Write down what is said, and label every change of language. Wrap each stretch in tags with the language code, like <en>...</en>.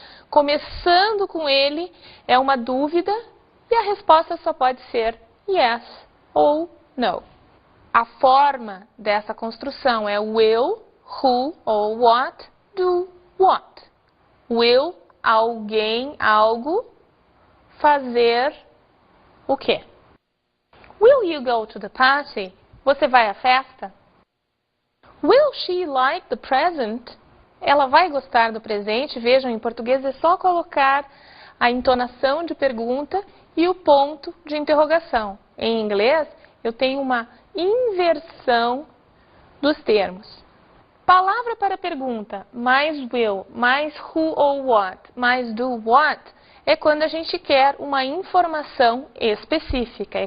<pt>Começando com ele é uma dúvida e a resposta só pode ser yes ou no. A forma dessa construção é will, who ou what, do, what. Will, alguém, algo, fazer o quê?</pt> <en>Will you go to the party?</en> <pt>Você vai à festa?</pt> <en>Will she like the present?</en> <pt>Ela vai gostar do presente? Vejam, em português é só colocar a entonação de pergunta e o ponto de interrogação. Em inglês, eu tenho uma inversão dos termos. Palavra para pergunta, mais will, mais who ou what, mais do what, é quando a gente quer uma informação específica.</pt>